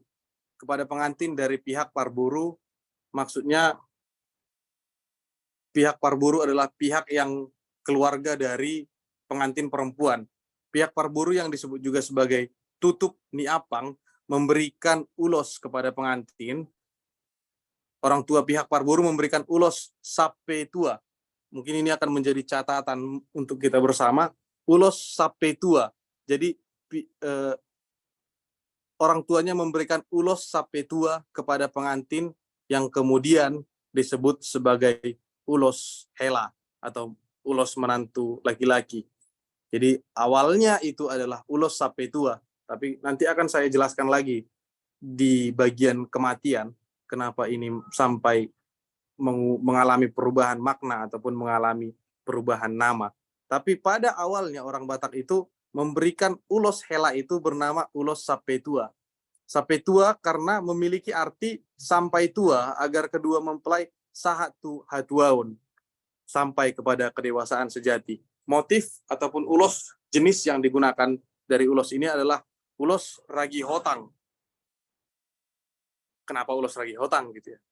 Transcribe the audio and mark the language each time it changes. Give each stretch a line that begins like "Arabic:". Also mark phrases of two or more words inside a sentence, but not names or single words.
Indonesian: Kepada pengantin dari pihak parburu, maksudnya pihak parburu adalah pihak yang keluarga dari pengantin perempuan. Pihak parburu yang disebut juga sebagai tutup niapang memberikan ulos kepada pengantin. Orang tua pihak parburu memberikan ulos sape tua. Mungkin ini akan menjadi catatan untuk kita bersama. Ulos sape tua. Jadi orang tuanya memberikan ulos sape tua kepada pengantin yang kemudian disebut sebagai ulos hela atau ulos menantu laki-laki. Jadi awalnya itu adalah ulos sape tua, tapi nanti akan saya jelaskan lagi di bagian kematian kenapa ini sampai mengalami perubahan makna ataupun mengalami perubahan nama. Tapi pada awalnya orang Batak itu memberikan ulos hela itu bernama ulos sape tua. Sape tua karena memiliki arti sampai tua agar kedua mempelai
Batak Toba: sahatu hatuaun,
Indonesian: sampai kepada kedewasaan sejati. Motif ataupun ulos jenis yang digunakan dari ulos ini adalah ulos ragi hotang. Kenapa ulos ragi hotang gitu ya?